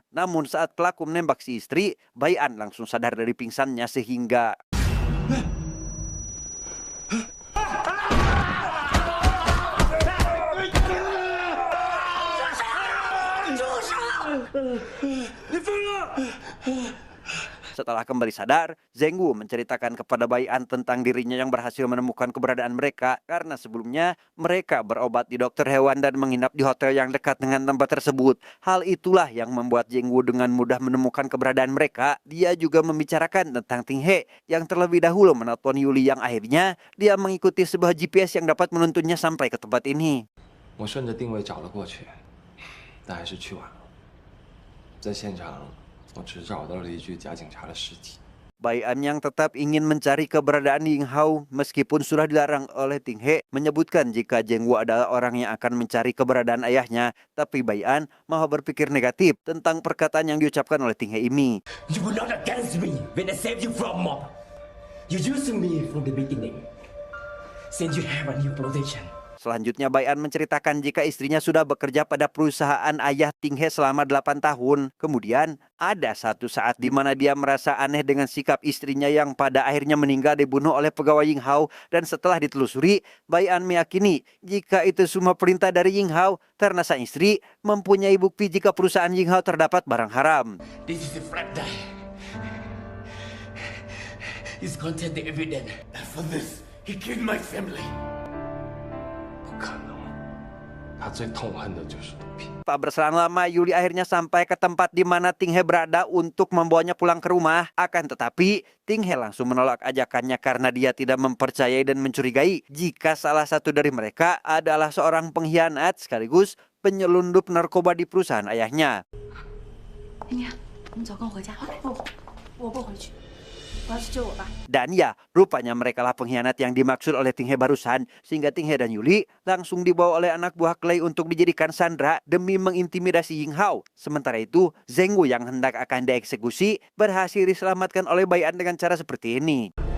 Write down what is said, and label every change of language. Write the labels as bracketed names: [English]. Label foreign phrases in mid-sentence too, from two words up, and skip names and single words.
[Indonesian] Namun saat pelaku menembak si istri, Bayan langsung sadar dari pingsannya sehingga setelah kembali sadar, Zheng menceritakan kepada Bayan tentang dirinya yang berhasil menemukan keberadaan mereka karena sebelumnya mereka berobat di dokter hewan dan menginap di hotel yang dekat dengan tempat tersebut. Hal itulah yang membuat Zheng dengan mudah menemukan keberadaan mereka. Dia juga membicarakan tentang Ting He yang terlebih dahulu menelpon Yuli yang akhirnya dia mengikuti sebuah GPS yang dapat menuntunnya sampai ke tempat ini. [Chinese] 我顺着定位找了过去，但还是去晚了。在现场，我只找到了一具假警察的尸体。 [Indonesian] Bayan yang tetap ingin mencari keberadaan Ying Hao meskipun sudah dilarang oleh Ting He menyebutkan jika Zheng adalah orang yang akan mencari keberadaan ayahnya. Tapi Bayan malah berpikir negatif tentang perkataan yang diucapkan oleh Ting He ini. [English] You were not against me when I saved you from mob. You used me from the beginning. Since you have a new protection. [Indonesian] Selanjutnya Bayan menceritakan jika istrinya sudah bekerja pada perusahaan ayah Ting He selama 8 tahun. Kemudian ada satu saat di mana dia merasa aneh dengan sikap istrinya yang pada akhirnya meninggal dibunuh oleh pegawai Ying Hao. Dan setelah ditelusuri, Bayan meyakini jika itu semua perintah dari Ying Hao karena sang istri mempunyai bukti jika perusahaan Ying Hao terdapat barang haram. [English] This is the flat die. It's contain the evidence. And for this, he killed my family. [Chinese] 不可能，他最痛恨的就是毒品。 [Indonesian] Tak berselang lama, Yuli akhirnya sampai ke tempat di mana Ting He berada untuk membawanya pulang ke rumah. Akan tetapi, Ting He langsung menolak ajakannya karena dia tidak mempercayai dan mencurigai jika salah satu dari mereka adalah seorang pengkhianat sekaligus penyelundup narkoba di perusahaan ayahnya. [Chinese] 明明，我们早跟我回家。不，我不回去。我要去救我爸。 [Indonesian] Dan ya, rupanya mereka lah pengkhianat yang dimaksud oleh Ting He barusan, sehingga Ting He dan Yuli langsung dibawa oleh anak buah Clay untuk dijadikan sandera demi mengintimidasi Ying Hao. Sementara itu, Zheng Wu yang hendak akan dieksekusi berhasil diselamatkan oleh Bai An dengan cara seperti ini.